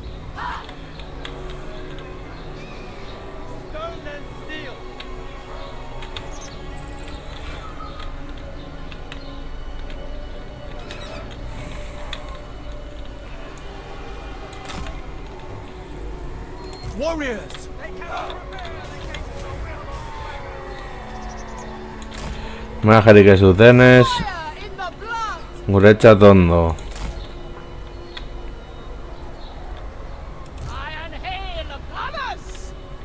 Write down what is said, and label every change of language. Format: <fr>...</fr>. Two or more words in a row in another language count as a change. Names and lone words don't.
<en>Stone and steel! Warriors!</en> <eu>Majarik ez dutenez,</eu> <en>fire in the blood.</en> <eu>guretzat ondo.</eu> <en>Iron Hail Gunners!</en>